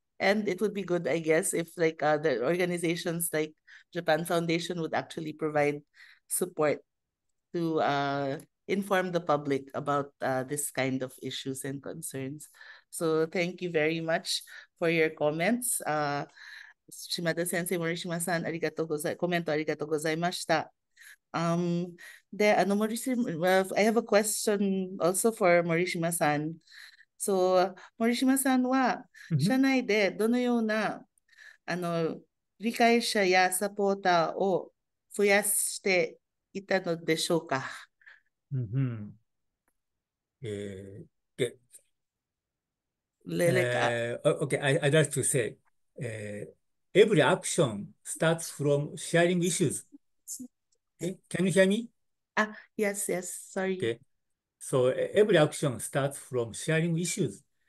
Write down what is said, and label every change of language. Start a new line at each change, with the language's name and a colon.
English: And it would be good, I guess, if like the organizations like Japan Foundation would actually provide support to inform the public about this kind of issues and concerns. So thank you very much for your comments. Shimada Sensei, Morishima-san,
Japanese: komento arigatou gozaimashita.
English: I have a question also for Morishima-san.
Japanese: So, Morishima-san は、社内でどのような理解者やサポーターを増やしていたのでしょうか？
English: Okay, I'd like to say, every action starts from sharing issues. Okay, can you hear me? Yes, sorry. Okay, so every action starts from sharing issues.